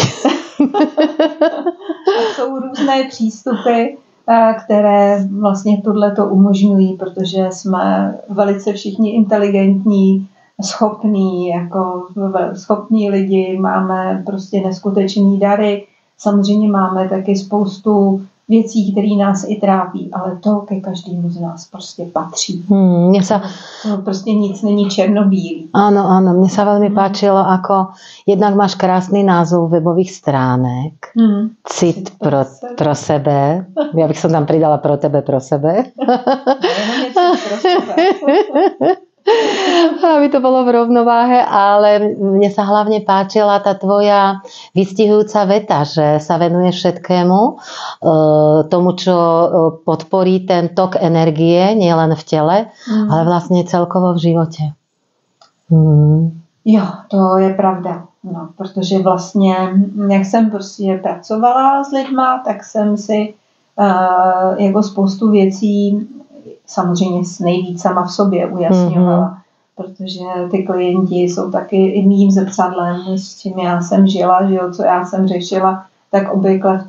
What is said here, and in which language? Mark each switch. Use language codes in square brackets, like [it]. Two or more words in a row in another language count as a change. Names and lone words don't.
[cs] A jsou různé přístupy, které vlastně tohleto umožňují, protože jsme velice všichni inteligentní, schopní lidi, máme prostě neskutečný dary. Samozřejmě máme taky spoustu věcí, které nás i trápí, ale to ke každému z nás prostě patří. Prostě nic není černobílý. [sk] Áno, mne sa veľmi páčilo, ako jednak máš krásny názov webových stránek. [cs] Cit pro sebe. [sk] Ja bych som tam pridala [cs] pro tebe, pro sebe. Pro sebe. [sk] Aby to bolo v rovnováhe, ale mne sa hlavne páčila tá tvoja vystihujúca veta, že sa venuje všetkému, tomu, čo podporí ten tok energie, nielen v tele, ale vlastne celkovo v živote. [cs] Jo, to je pravda. No, protože vlastně, jak jsem prostě pracovala s lidma, tak jsem si jako spoustu věcí samozřejmě nejvíc sama v sobě ujasňovala, protože ty klienti jsou taky i mým zrcadlem, s čím já jsem žila, že jo, co já jsem řešila, tak obvykle